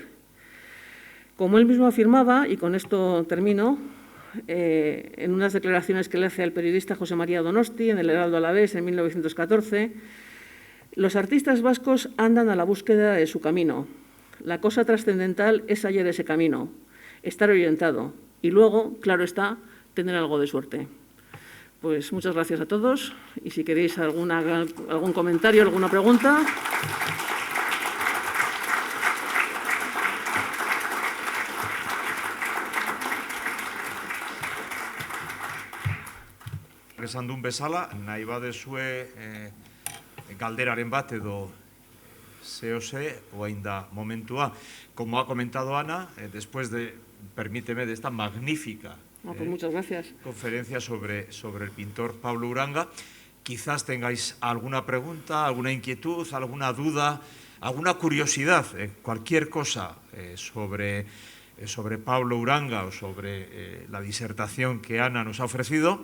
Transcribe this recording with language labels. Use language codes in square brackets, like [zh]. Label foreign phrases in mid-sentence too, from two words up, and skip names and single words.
[es] Como él mismo afirmaba, y con esto termino, en unas declaraciones que le hace al periodista José María Donosti en el Heraldo Alavés en 1914, Los artistas vascos andan a la búsqueda de su camino. La cosa trascendental es hallar ese camino, estar orientado y luego, claro está, tener algo de suerte. Pues muchas gracias a todos y si queréis algún comentario, alguna pregunta. [eu] Esan bezala, nahi badezue galderaren bat edo zehose, oain da momentua. [es] Como ha comentado Ana, después de, permíteme, de esta magnífica pues muchas gracias. Conferencia sobre el pintor Pablo Uranga, quizás tengáis alguna pregunta, alguna inquietud, alguna duda, alguna curiosidad, cualquier cosa sobre Pablo Uranga o sobre la disertación que Ana nos ha ofrecido.